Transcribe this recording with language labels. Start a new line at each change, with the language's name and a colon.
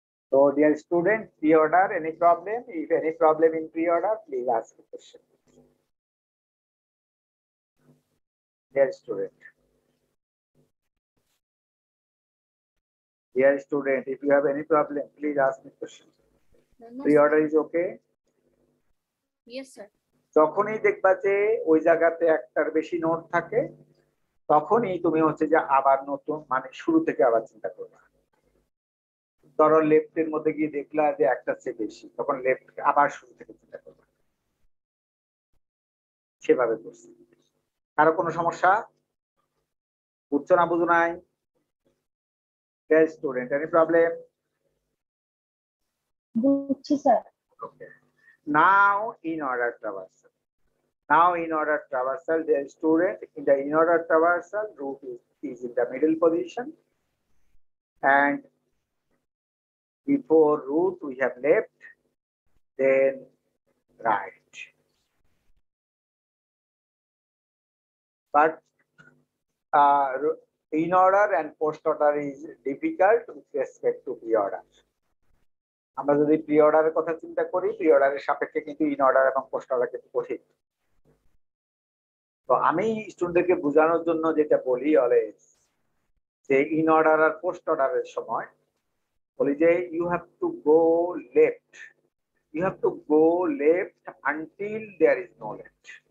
English: So dear student, pre-order, any problem? If any problem in pre-order, please ask the question. Dear student. Dear student, if you have any problem, please ask me question. No, Pre-order is okay? yes sir.
Bangla: যখনই দেখবা যে ওই জায়গাতে একটার বেশি note থাকে, তখনই তুমি হচ্ছে যে আবার নতুন মানে শুরু থেকে আবার চিন্তা করবা। ধরো লেফটের মধ্যে গিয়ে দেখলা যে একটা চেয়ে বেশি, তখন লেফট আবার শুরু থেকে চিন্তা করবা। সেভাবে করছি। কারো কোনো সমস্যা? বুঝছো না বুঝো নাই?
English: Student, any problem?
Bangla: বুঝছি sir.
English: Okay. Now in order traversal. Now in order traversal, the student in the in order traversal root is in the middle position, and before root we have left, then right. But in order and post order is difficult with respect to pre order.
Bangla: আমরা যদি pre অর্ডারের কথা চিন্তা করি, pre অর্ডারের সাপেক্ষে কিন্তু in order এবং পোস্ট অর্ডার কিন্তু কঠিন। তো আমি স্টুডেন্টদেরকে বোঝানোর জন্য যেটা বলি অলওয়েজ, যে ইন অর্ডার আর পোস্ট অর্ডারের সময় বলি যে
English: You have to go left, you have to go left until there is no left.